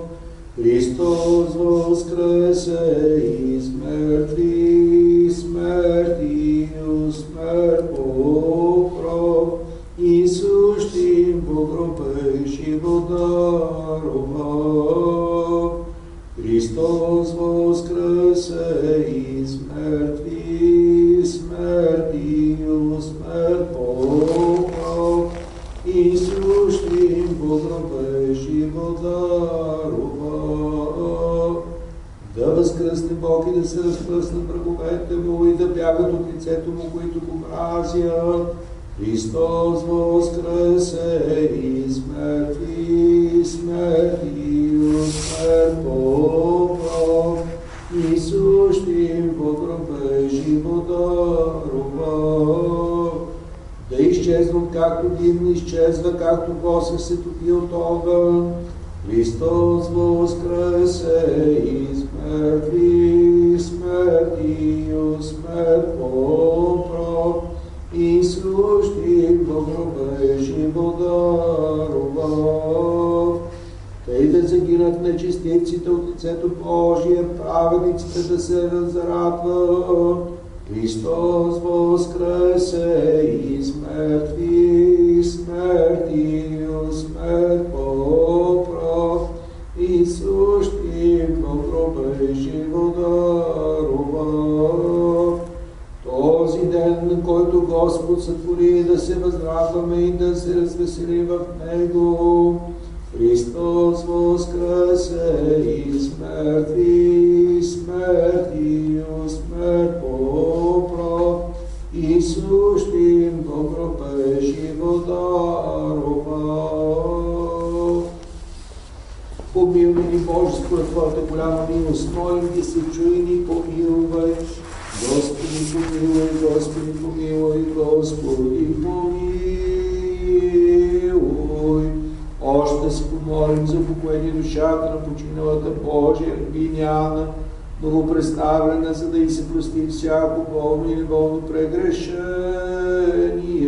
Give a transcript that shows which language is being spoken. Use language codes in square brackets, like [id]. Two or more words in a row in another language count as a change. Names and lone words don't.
[cu] Христос воскресе из мертвых, смертью смерть поправ, и сущим во гробе живот даровав. Христос воскресе из мертвых, смертью смерть поправ, и сущим во гробе живот даровав. [bg] Да възкръсне Бог и да се разпръснат враговете му и да бягат от лицето му, които го мразят. [cu] Христос воскресе из мертвих, смертью смерть поправ, и сущим во гробе живот даровав. [bg] Да изчезнат както дим изчезва, както восък се топи от огън. [cu] Христос воскресе из мертвих, смертью смерть поправ, и сущим во гробе живот даровав. [bg] Тъй да загинат нечестивците от лицето Божие, праведниците да се разрадват. [cu] Христос воскресе из мертвих, смертью смерть поправ, и сущим во гробе живот даровав. [bg] Този ден, на който Господ сътвори, да се възрадваме и да се развеселим в Него. [cu] Христос воскресе из мертвих, смертью смерть поправ, и сущим во гробе живот даровав. [bg] Помилуй ни, Боже, според Твоята голяма милост, молим Ти се, чуй ни, помилвай. Господи, помилуй, Господи, помилуй, Господи, помилуй. Още се помолим за упокоение душата на починалата Божия рабиня, благопреставлена, за да й се прости всяко болно и неволно прегрешение.